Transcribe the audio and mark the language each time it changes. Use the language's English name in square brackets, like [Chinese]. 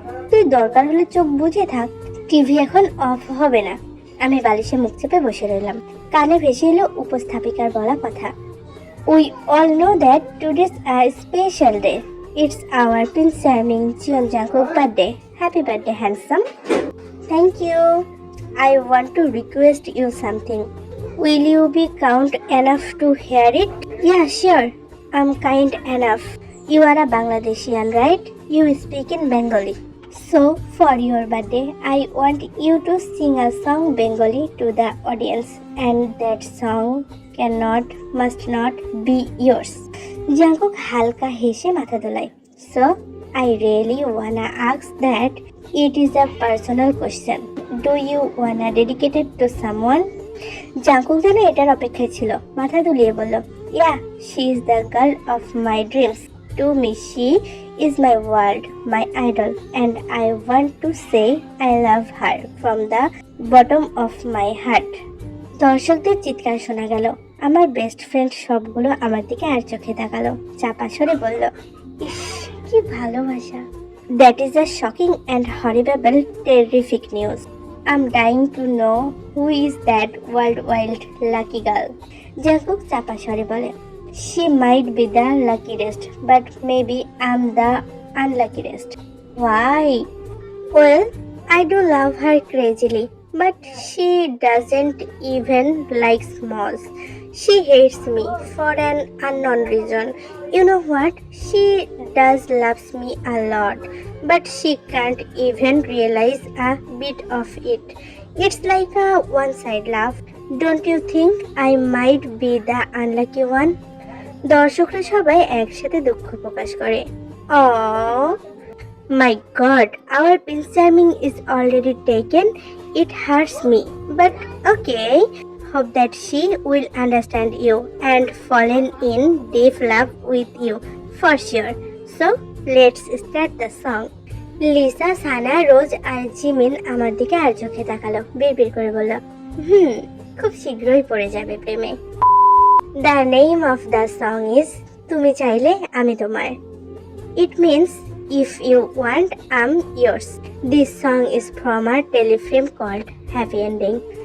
[Bangla] তুই দরকার হলে চোখ বুঝে থাক, টিভি এখন অফ হবে না। আমি বালিশে মুখ চেপে বসে রইলাম। কানে ভেসে এলো উপস্থাপিকার বলা কথা, [English] We all know that today's a special day. It's our prince charming Jeon Jungkook birthday. Happy birthday handsome. Thank you. I want to request you something. Will you be kind enough to hear it? Yeah, sure. I'm kind enough. You are a Bangladeshian, right? You speak in Bengali. So, for your birthday, I want you to sing a song Bengali to the audience. And that song must not be yours. [Bangla] Jungkook halka হেসে মাথা দোলায়। [English] So, I really wanna ask that. It is a personal question. Do you wanna dedicate it to someone? [Bangla] Jungkook যেন এটার অপেক্ষায় ছিল। মাথা দুলিয়ে বলল, [English] Yeah, she is the girl of my dreams. To me, she is my world, my idol, and I want to say I love her from the bottom of my heart. [Bangla] দর্শকদের চিৎকার শোনা গেল। আমার বেস্ট ফ্রেন্ড সবগুলো আমার দিকে আর চোখে তাকালো। চাপা স্বরে বলল, ইস, কি ভালোবাসা। [English] That is a shocking and horrible, terrific news. I'm dying to know who is that wild lucky girl. Jungkook [Bangla] চাপা স্বরে বলে, [English] She might be the luckiest, but maybe I'm the unluckiest. Why? Well, I do love her crazily, but she doesn't even like smalls. She hates me for an unknown reason. You know what? She does loves me a lot, but she can't even realize a bit of it. It's like a one-side love. Don't you think I might be the unlucky one? [Bangla] দর্শকরা সবাই একসাথে দুঃখ প্রকাশ করে। [English] Oh my God, our Prince Charming is already taken. It hurts me, but okay. Hope that she will understand you and fallen in deep love with you for sure. So let's start the song. [Bangla] Lisa, Sana, rose আর Jimin আমার দিকে আর চোখে তাকালো। বিড়বিড় করে বলল, খুব শীঘ্রই পড়ে যাবে প্রেমে। [English] The name of the song is [Bangla] তুমি চাইলে আমি তোমার। [English] It means if you want, I'm yours. This song is from a telefilm called Happy Ending.